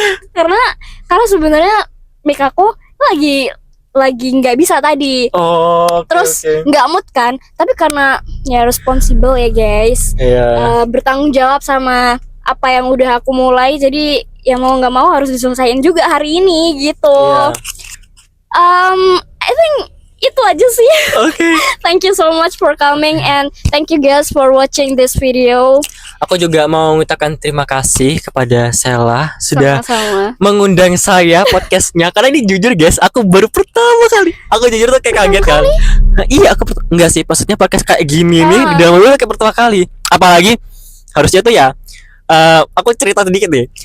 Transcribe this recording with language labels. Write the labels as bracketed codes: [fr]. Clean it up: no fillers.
[id] karena sebenarnya mic aku lagi nggak bisa tadi. Terus nggak mood kan, tapi karena ya responsible ya guys. Bertanggung jawab sama apa yang udah aku mulai, jadi ya mau nggak mau harus diselesaikan juga hari ini gitu. [en] I think [id] itu aja sih. [en] Thank you so much for coming and thank you guys for watching this video. [id] Aku juga mau mengucapkan terima kasih kepada Sela sudah Sama-sama mengundang saya podcastnya. Karena ini jujur guys, aku baru pertama kali. Aku jujur tuh kayak kaget kan. Iya, aku enggak sih, maksudnya podcast kayak gini nih di dalam mobil kayak pertama kali. Apalagi harusnya tuh ya aku cerita sedikit deh.